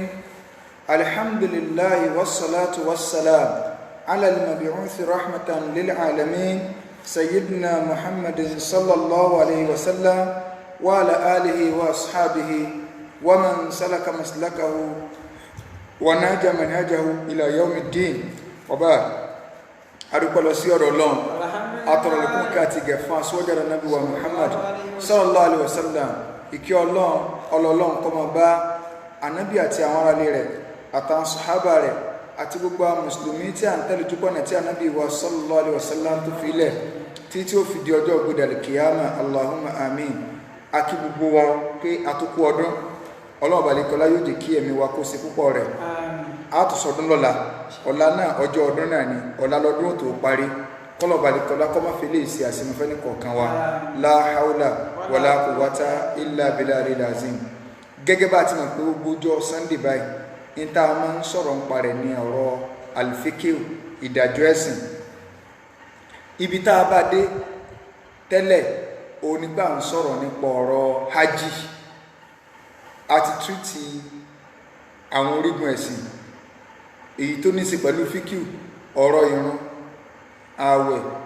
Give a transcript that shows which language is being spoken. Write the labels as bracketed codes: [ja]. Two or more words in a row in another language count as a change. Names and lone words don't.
[ar] الحمد لله والصلاة والسلام على المبعوث رحمة للعالمين سيدنا محمد صلى الله عليه وسلم وعلى آله وأصحابه ومن سلك مسلكه ونهج منهجه إلى يوم الدين وبعد. [yo] adúpẹ́ lọ sí ọ̀dọ̀ Ọlọ́run atọrọlẹkùn kí a ti gẹ̀ fún aṣíwájú Ànábì wa Muhammad [ar] sallallahu alaihi wasallam [yo] ìkẹ́ Ọlọ́run kó máa bá Ànábì àti àwọn aráalé rẹ̀ àtàwọn sàhábà rẹ̀ àti gbogbo mùsùlùmí tí a ń tẹ̀lé túbọ̀nà tí Ànábì wa [ar] sallallahu alaihi wasallam [yo] tó fi ilẹ̀ tí ó fi di ọjọ́ ògbédàlì kìyàmà [ar] Allahumma amin. [yo] A kí gbogbo wa pé àtúkú ọdún Ọlọ́run balẹ̀kọ́lá yóò jẹ́ kí ẹ̀mí wa kó ṣe púpọ̀ rẹ̀. A tún sọdún lọ́la ọ̀la náà ọjọ́ ọdún náà ni ọ̀la lọ́dún tó parí kọ́lọ̀ balẹ̀kọ́lá kọ́ máa fi lè ṣe àṣìmọ́fẹ́ ní kọ̀ọ̀kan wa [ar] la haula wala quwwata illa billahil azim. [yo] Gẹ́gẹ́ bá ti mọ̀ pé gbogbo ọjọ́ Sunday báyìí ní tá a máa ń sọ̀rọ̀ ń parẹ̀ ní ọ̀rọ̀ alifikiu ìdájọ́ ẹ̀sìn. Ibi tá a bá dé tẹ́lẹ̀ onígbà ń sọ̀rọ̀ nípa ọ̀rọ̀ hajj àti tírìtì àwọn orígun ẹ̀sìn èyí tó ní sí pẹ̀lú fíkíù ọ̀rọ̀ ìrun ààwẹ̀